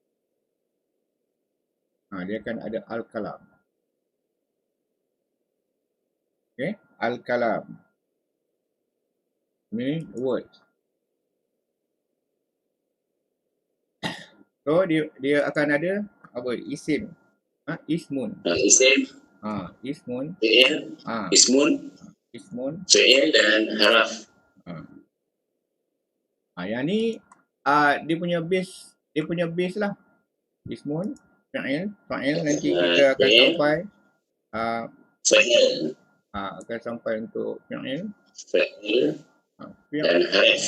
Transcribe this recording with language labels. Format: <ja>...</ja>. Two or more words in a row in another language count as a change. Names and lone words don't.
<ms>Dia akan ada al-kalam. Okay, al-kalam. Ini words. So dia akan ada apa? Isim. Ismun. Isim. Ismun. Fi'il. Ismun. Fi'il dan haraf. Yang ni dia punya base lah. Ismun, fa'il nanti kita akan sampai fa'il. Akan sampai untuk fi'il. Fa'il. Dan haraf.</ms>